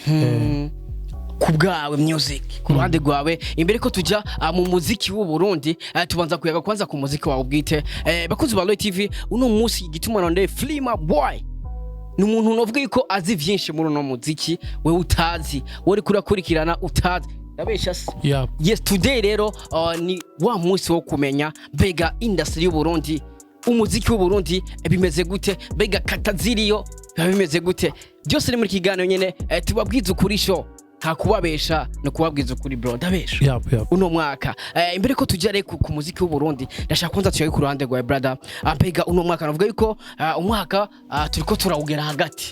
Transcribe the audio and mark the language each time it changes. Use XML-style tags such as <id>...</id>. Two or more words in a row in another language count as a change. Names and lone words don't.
<rn>Kubgawe music kuruhande rwawe imbere ko tujya mu muziki w'u Burundi tubanza kuyaga kwanza ku muziki wawe ubwite. Bakunzi ba Loy TV uno munsi gituma nonde Flima boy ni umuntu novuga ko azi vyinshi muri no muziki we utazi wori kurakurikirana utazi ndabesha se.</rn> <en>Yep. Yes today</en> <rn>rero ni wa munsi wo kumenya bega industry y'u Burundi umuziki w'u Burundi bimeze gute bega kataziriyo bimeze gute byose ni muri kiganiro nyene tubabwiza ukuri show nta kubabesha no kubabwiza ukuri bro ndabesha.</rn> <en>Yep.</en> <rn>Uno mwaka imbere ko tujya ku muziki w'u Burundi ndashaka kwanza tuyaye ku ruhande rwa brother mbega uno mwaka navuga yuko umwaka turiko turawugera hagati</rn>